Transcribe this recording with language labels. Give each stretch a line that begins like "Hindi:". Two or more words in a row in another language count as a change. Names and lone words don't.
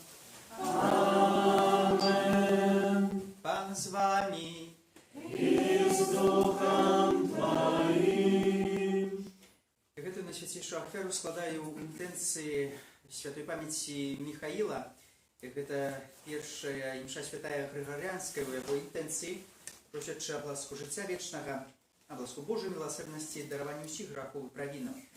Polish: Amen. Pan z wami. I z Duchem Twoim.
Belarusian: Гэтую найсвяцейшую ахвяру складаю ў інтэнцыі святой памяці Михаіла. Гэта першая імша святая грыгарыянская у яго інтэнцыі, просячы абласку жыцця вечнага, абласку Божай міласэрнасці, дараванню ўсіх грахоў і правінаў.